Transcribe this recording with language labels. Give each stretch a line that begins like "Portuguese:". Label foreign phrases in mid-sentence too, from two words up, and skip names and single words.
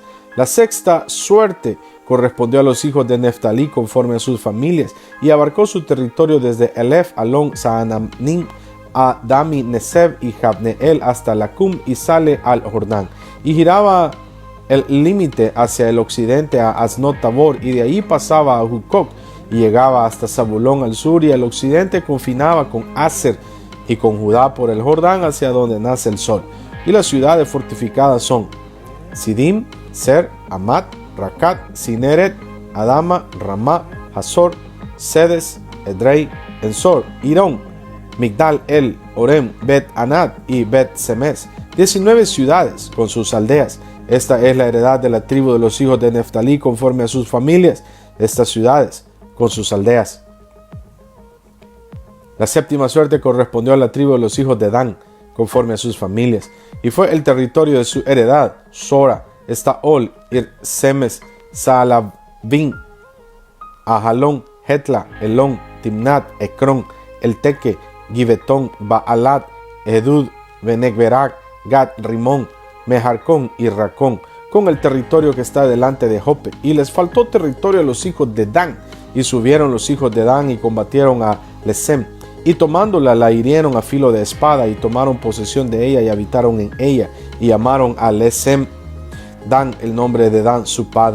Spanish: La sexta suerte correspondió a los hijos de Neftalí conforme a sus familias, y abarcó su territorio desde Elef, Alon, Saanamnim, a Dami, Neseb y Jabneel hasta Lacum, y sale al Jordán, y giraba el límite hacia el occidente a Asnot Tabor, y de ahí pasaba a Jucoc, y llegaba hasta Zabulón al sur, y al occidente confinaba con Aser y con Judá por el Jordán hacia donde nace el sol. Y las ciudades fortificadas son Sidim, Ser, Amat, Racat, Sineret, Adama, Ramá, Hazor, Sedes, Edrei, Ensor, Irón, Migdal, El, Orem, Bet Anad y Bet Semes, 19 ciudades con sus aldeas. Esta es la heredad de la tribu de los hijos de Neftalí conforme a sus familias, estas ciudades con sus aldeas. La séptima suerte correspondió a la tribu de los hijos de Dan conforme a sus familias, y fue el territorio de su heredad: Sora, Estaol, Semes, Saalabín, Ajalón, Hetla, Elón, Timnat, Ecrón, Elteque, Gibetón, Baalat, Edud, Benegberak, Gad, Rimón, Mejarcón y Racón, con el territorio que está delante de Jope. Y les faltó territorio a los hijos de Dan, y subieron los hijos de Dan y combatieron a Lesem, y tomándola la hirieron a filo de espada, y tomaron posesión de ella y habitaron en ella, y llamaron a Lesem Dan el nombre de Dan su padre.